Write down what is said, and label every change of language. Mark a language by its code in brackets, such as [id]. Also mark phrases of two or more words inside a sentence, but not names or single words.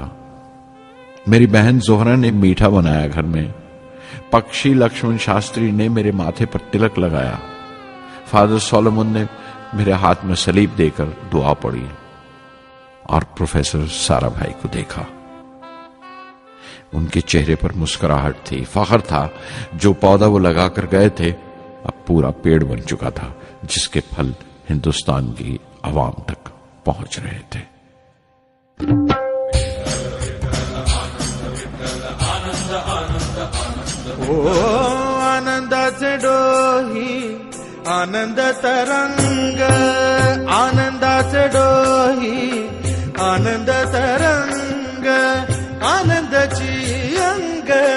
[ur] میری بہن زہرا نے میٹھا بنایا گھر میں، پکشی لکشمن شاستری نے میرے ماتھے پر تلک لگایا، فادر سولومن نے میرے ہاتھ میں صلیب دے کر دعا پڑھی اور پروفیسر سارا بھائی کو دیکھا۔ ان کے چہرے پر مسکراہٹ تھی، فخر تھا۔ جو پودا وہ لگا کر گئے تھے اب پورا پیڑ بن چکا تھا، جس کے پھل ہندوستان کی عوام تک پہنچ رہے تھے۔ [mr] आनंदाचे डोही आनंद तरंग, आनंदाचे डोही आनंद तरंग, आनंदाची अंग,